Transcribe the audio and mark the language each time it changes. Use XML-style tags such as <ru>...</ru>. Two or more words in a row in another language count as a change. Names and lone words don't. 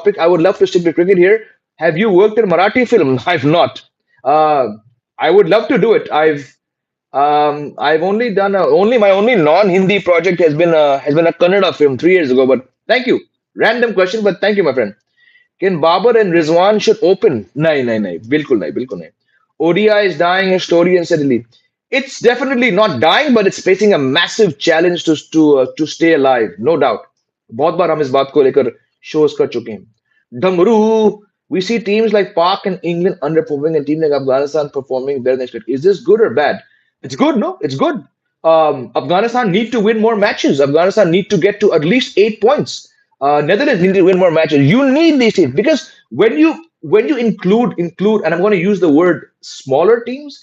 <en>I would love to stick to cricket here. Have you worked in Marathi film? I've not. Uh, I would love to do it. I've only done only my only non-Hindi project has been a Kannada film 3 years ago. But thank you. Random question, but thank you, my friend. Can Babar and Rizwan should open?</en> <hi>नहीं, नहीं, नहीं. बिल्कुल नहीं, बिल्कुल नहीं.</hi> <en>ODI is dying slowly and steadily. It's definitely not dying, but it's facing a massive challenge to stay alive, no doubt.</en> <hi>बहुत बार हम इस बात को लेकर shows कर चुके हैं.</hi> <en>Dhamru, we see teams like Pak and England underperforming and teams like Afghanistan performing better than expected. Is this good or bad? It's good, no? It's good. Afghanistan need to win more matches. Afghanistan need to get to at least 8 points. Netherlands need to win more matches. You need these teams because when you include, and I'm going to use the word smaller teams.</en>